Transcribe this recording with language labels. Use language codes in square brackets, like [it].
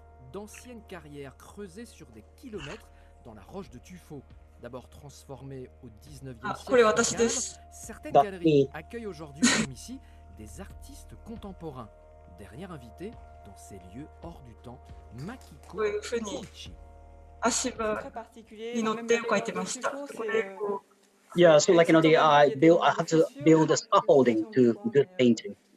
[fr] D'anciennes carrières creusées sur des kilomètres dans la roche de Tuffeau. D'abord transformée au 19e siècle, certaines galeries accueillent aujourd'hui comme ici des artistes contemporains. Dernier invité dans ces lieux hors du temps, Makiko FURUICHI. [ja] 足場に乗って書いてました。 [en] Yeah, so I had to build a scaffolding to do painting.